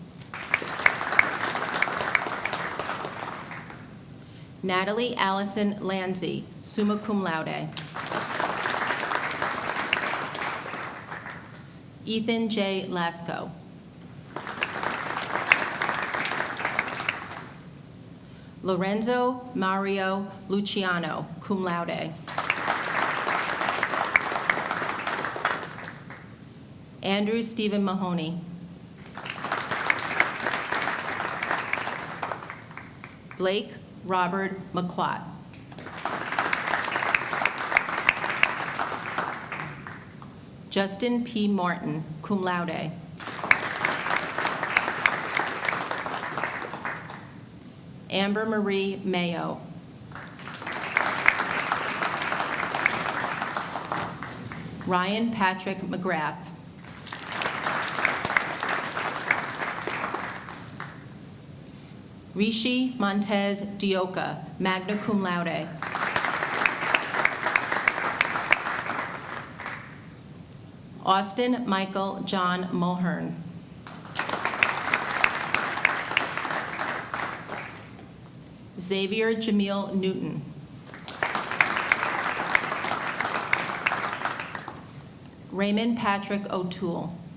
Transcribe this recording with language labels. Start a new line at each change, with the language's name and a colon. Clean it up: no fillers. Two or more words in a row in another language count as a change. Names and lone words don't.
English: Natalie Allison Lanzi,
Latin: summa cum laude.
English: Ethan J. Lasco. Lorenzo Mario Luciano,
Latin: cum laude.
English: Andrew Stephen Mahoney. Blake Robert McQuat. Justin P. Martin,
Latin: cum laude.
English: Amber Marie Mayo. Ryan Patrick McGrath. Rishi Montez Dioka,
Latin: magna cum laude.
English: Austin Michael John Mulhern. Xavier Jamil Newton. Raymond Patrick O'Toole.